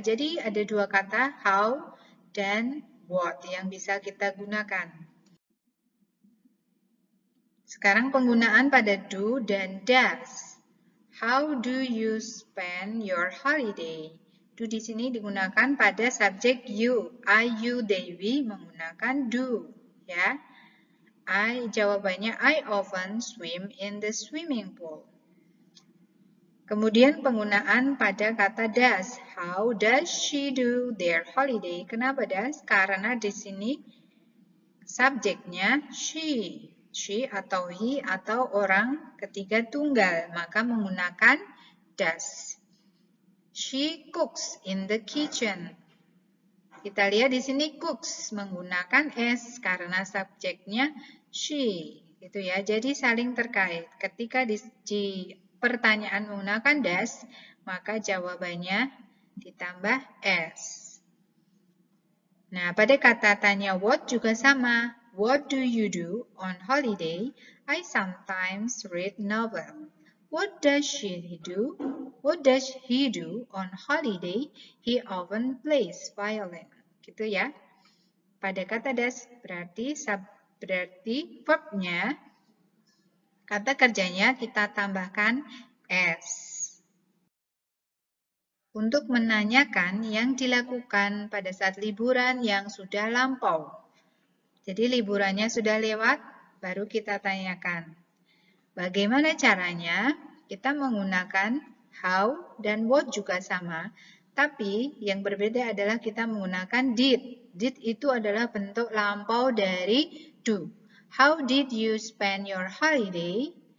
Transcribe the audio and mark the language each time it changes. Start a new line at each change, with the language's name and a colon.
Indonesian: Jadi ada dua kata how dan what yang bisa kita gunakan. Sekarang penggunaan pada do dan does.
English: How do you spend your holiday? Do
Indonesian: di sini digunakan pada subjek
English: you.
Indonesian: I, you, they, we menggunakan do, ya. Jawabannya
English: I often swim in the swimming pool.
Indonesian: Kemudian penggunaan pada kata does.
English: How does she do their holiday?
Indonesian: Kenapa does? Karena di sini subjeknya she. She atau he atau orang ketiga tunggal, maka menggunakan does.
English: She cooks in the kitchen.
Indonesian: Kita lihat di sini cooks menggunakan S karena subjeknya she, gitu ya. Jadi saling terkait. Ketika di pertanyaan menggunakan does, maka jawabannya ditambah S. Nah, pada kata tanya what juga sama.
English: What do you do on holiday? I sometimes read novel. What does she do? What does he do on holiday? He often plays violin.
Indonesian: Gitu ya. Pada kata does berarti verbnya, kata kerjanya kita tambahkan S. Untuk menanyakan yang dilakukan pada saat liburan yang sudah lampau. Jadi liburannya sudah lewat, baru kita tanyakan. Bagaimana caranya? Kita menggunakan how dan what juga sama, tapi yang berbeda adalah kita menggunakan did. Did itu adalah bentuk lampau dari do.
English: How did you spend your holiday?